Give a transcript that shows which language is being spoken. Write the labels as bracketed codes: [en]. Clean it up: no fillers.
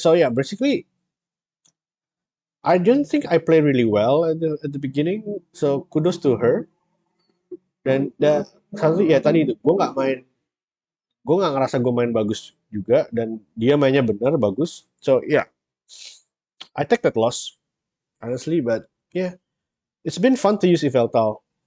[en] So yeah, basically I don't think I play really well at the beginning. So kudos to her. [id] Dan satu ya tadi itu gue nggak ngerasa gue main bagus juga dan dia mainnya benar bagus. [en] So yeah, I take that loss honestly, but yeah, it's been fun to use Yveltal.